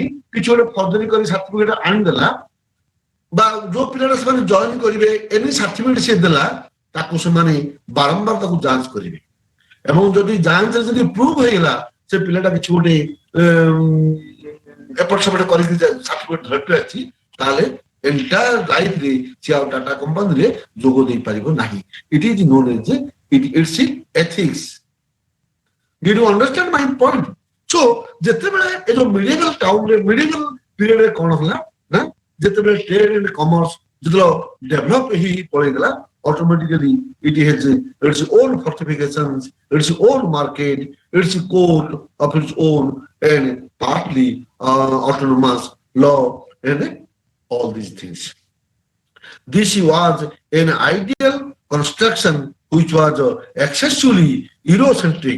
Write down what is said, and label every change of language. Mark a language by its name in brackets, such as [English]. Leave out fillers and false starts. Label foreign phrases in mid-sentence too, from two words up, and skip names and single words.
[Odia] କିଛି ଗୋଟେ ଫର୍ଜରୀ କରି ସାର୍ଟିଫିକେଟ ଆଣିଦେଲା ବା ଯୋଉ ପିଲାଟା ସେମାନେ ଜଏନ କରିବେ [English] any certificate [Odia] ସିଏ ଦେଲା ତାକୁ ସେମାନେ ବାରମ୍ବାର ତାକୁ ଯାଞ୍ଚ କରିବେ ଏବଂ ଯଦି ଯାଞ୍ଚରେ ଯଦି ପ୍ରୁଭ ହେଇଗଲା ସେ ପିଲାଟା କିଛି ଗୋଟେ ଏପଟ ସେପଟ କରିକି ସାର୍ଟିଫିକେଟ ଧରି ଅଛି ତାହେଲେ [English] entire lifeରେ [Odia] ସେ ଆଉ ଟାଟା କମ୍ପାନୀରେ ଯୋଗ ଦେଇପାରିବ ନାହିଁ. [English] It is known as its ethics. Did you understand my point? [Odia] So ଯେତେବେଳେ ଏ ଯୋଉ [English] medieval townରେ medieval periodରେ [Odia] କଣ ହେଲା ନା ଯେତେବେଳେ [English] trade and commerce [Odia] ଯେତେବେଳେ ଡେଭଲପ ହେଇ ପଳେଇଗଲା [English] automatically it has its own fortifications, its own market, its court of its own and partly autonomous law and all these things. This was an ideal construction which was excessively Eurocentric.